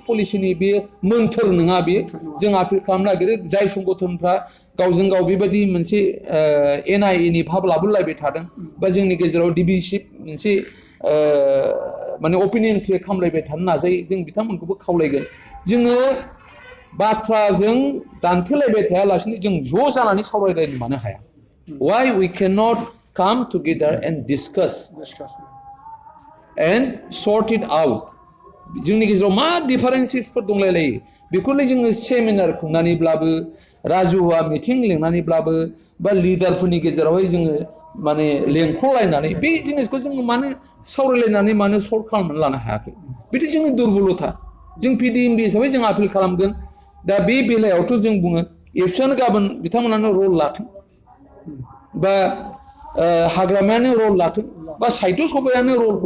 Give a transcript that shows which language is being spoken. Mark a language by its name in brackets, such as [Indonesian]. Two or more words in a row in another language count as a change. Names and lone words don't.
[Bodo] पलिसिनि बे मोन्थोर नङा बेयो जों आपिल खालामनो नागिरो जाय संगठनफ्रा गावजों गाव बेबायदि मोनसे NIA नि भाब लाबोलायबाय थादों बा जोंनि गेजेराव डिभिसिभ मोनसे माने [English] opinion create [Bodo] खालामलायबाय थानो नाजायो जों बिथांमोनखौबो खावलायगोन जोङो बाथ्राजों दान्थेलायबाय थायालासिनो जों ज' जानानै सावरायलायनो मानो हाया [English] why we cannot come together and discuss and sort it out [Bodo] जोंनि गेजेराव मा डिफारेन्सेसफोर दंलायलायो बेखौलाय जोङो सेमिनार खुंनानैब्लाबो राजुवा मिटिं लिंनानैब्लाबो बा लिडारफोरनि गेजेरावहाय जोङो माने लेंख'लायनानै बे जिनिसखौ जोङो मानो सावरायलायनानै मानो सल्भ खालामनानै लानो हायाखै बिदि जोंनि दुरबलथा जों PDMB हिसाबै जों आपिल खालामगोन दा बे बेलायावथ' जों बुङो एबसुआनो गाबोन बिथांमोनानो रल लाथों बा हाग्रामायानो रल लाथों बा साहित्य सभायानो रलखौ